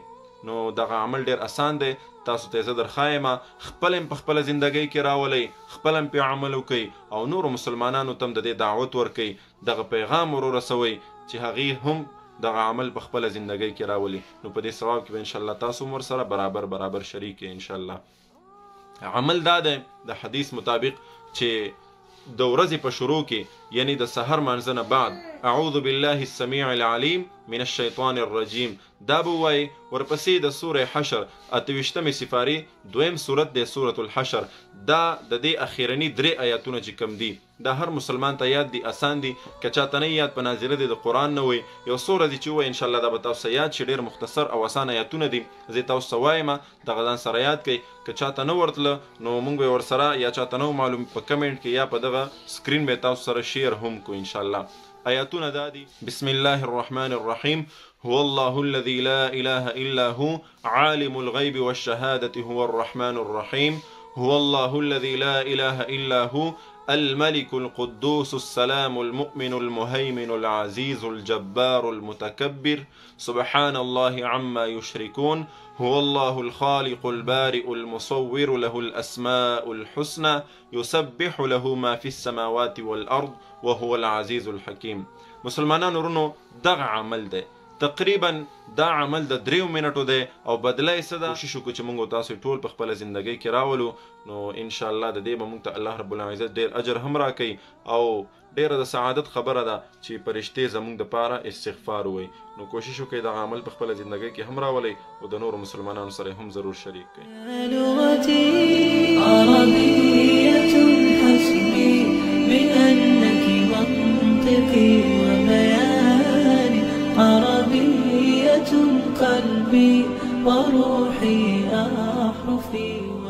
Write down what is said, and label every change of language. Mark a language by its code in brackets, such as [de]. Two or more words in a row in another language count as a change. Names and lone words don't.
[ps] نو دغه عمل ډیر آسان دی، تاسو ته زه درښایم خپل هم په خپله زندګۍ کې راولئ، خپل هم پرې عمل وکئ او نورو مسلمانانو ته هم د دې دعوت ورکئ، دغه پیغام ور ورسوئ چې هغې هم دغه عمل په خپله زندګۍ کې راولي. نو په دې ثواب کې به انشاءالله تاسو هم ورسره برابر شریک یې انشاءالله. عمل دا دی د حدیث مطابق چې د ورځې په شروع کې یعنی د سحر مانځه نه بعد [ar] اعوذ بالله السمیع العلیم من الشیطان الرجیم [ps] دا به ووایي. ورپسې د سوره حشر 28مې سپارې دویم سورت دی سورة الحشر، دا د دې اخیرني 3 آیاتونه چې کم دي دا هر مسلمان ته یاد دي، آسان دي. که چاته نه یاد په ناظره دی د قرآن نه وي یو څو ورځې چې ووایي انشاءالله دا به تاسو یاد شي. ډېر مختصر او آسان آیاتونه دي، زه تاسو ته وایم دغه ځان سره یاد کړئ. که چاته نه ورتله نو موږ به ورسره یا چاته نه معلوم په کمنټ کې یا په دغه سکرین به تاسو سره شیر هم کو انشاءالله. آیاتونه دا دي: [ar] بسم الله الرحمن الرحیم هو الله الذي لا إله إلا هو عالم الغيب والشهادة هو الرحمن الرحيم هو الله الذي لا إله إلا هو الملك القدوس السلام المؤمن المهيمن العزيز الجبار المتكبر سبحان الله عما يشركون هو الله الخالق البارئ المصور له الأسماء الحسنى يسبح له ما في السماوات والأرض وهو العزيز الحكيم. [ps] مسلمانان ورونو دغه عمل دی، تقریبا دا عمل د 3 منټو دی او بدله یې څه ده؟ کوشش وکړو چې موږ تاسو ټول په خپله زندګۍ کې راولو. نو انشاءالله د دې به موږ ته [ar] الله رب العزت [ps] ډېر اجر هم راکوي او ډېره د سعادت خبره ده چې فرشتې زموږ دپاره استغفار ووایي. نو کوشش وکړئ دغه عمل په خپله زندګۍ کې هم راولئ او د نورو مسلمانانو سره هم ضرور شریک کړئ. [ar] لغتي عربية حسبي بأنك منطقي وبياني عربية قلبي وروحي أحرفي